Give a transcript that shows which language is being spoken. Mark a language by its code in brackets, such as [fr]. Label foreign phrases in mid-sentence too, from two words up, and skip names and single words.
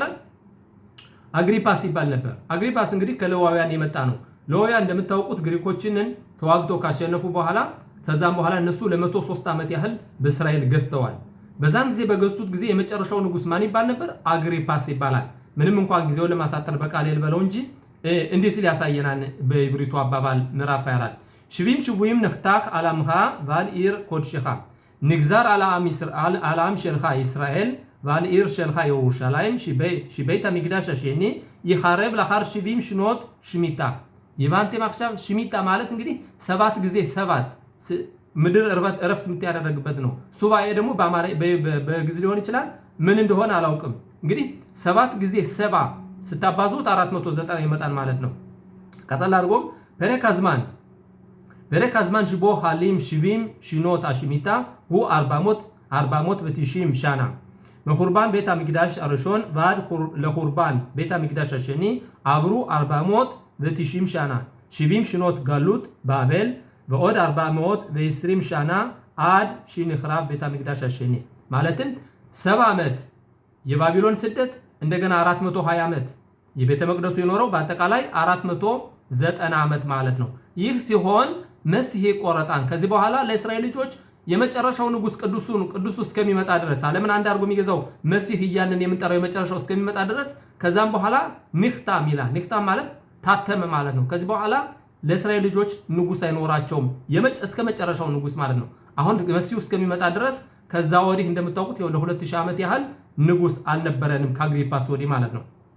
[am] አግሪፓስ ይባል ነበር። አግሪፓስ እንግዲህ ከሌዋውያን የመጣ ነው። ሌዋውያን እንደምታውቁት ግሪኮችንን ተዋግቶ ካሸነፉ በኋላ ከዛም በኋላ እነሱ ለ103 ዓመት ያህል በእስራኤል ገዝተዋል። በዛም ጊዜ በገዝቱት ጊዜ የመጨረሻው ንጉስ ማን ይባል ነበር? አግሪፓስ ይባላል። ምንም እንኳን ጊዜውን ለማሳጠር በቃል ልበለው እንጂ እንዲህ ሲል ያሳየናል በዕብሪቱ አባባል ምዕራፍ 24 [he] שבעים שבועים נחתך על עמך ועל עיר קדשך נגזר על עם שלך ישראל ועל עיר שלך ירושלים שבית המקדש השני ይኻረብ לאחר 70 שנות שמיטה [am] ይባንተም עכשיו ሽሚታ ማለት እንግዲህ 7 ጊዜ 7 ምድር እረፍት የምታደርግበት ነው። ሱባኤ ደግሞ በግዕዝ ሊሆን ይችላል ምን እንደሆነ አላውቅም። እንግዲህ 7 ጊዜ 7 ስታባዙት 490 ይመጣል ማለት ነው። ቀጠል አድርጎም [he] פרק הזמן שבו חלים 70 שנות השמיטה הוא 490 שנה. מחורבן בית המקדש הראשון ועד לחורבן בית המקדש השני עברו 490 שנה. 70 שנות גלות בבל ועוד 420 שנה עד שנחרב בית המקדש השני. [am] ማለትም 70 ዓመት የባቢሎን ስደት እንደገና 420 ዓመት የቤተ መቅደሱ የኖረው በአጠቃላይ 490 ዓመት ማለት ነው። ይህ ሲሆን መሲህ ቆረጣን ከዚህ በኋላ ለእስራኤል ልጆች የመጨረሻው ንጉስ ቅዱሱ እስከሚመጣ ድረስ ዓለምን አንድ አድርጎ የሚገዛው መሲህ እያልን የምንጠራው የመጨረሻው እስከሚመጣ ድረስ ከዛም በኋላ ንክታም ይላል። ንክታም ማለት ታተመ ማለት ነው። ከዚህ በኋላ ለእስራኤል ልጆች ንጉስ አይኖራቸውም እስከ መጨረሻው ንጉስ ማለት ነው። አሁን መሲሁ እስከሚመጣ ድረስ ከዛ ወዲህ እንደምታውቁት ለ2000 ዓመት ያህል ንጉስ አልነበረንም ከአግሪጳስ ወዲህ ማለት ነው።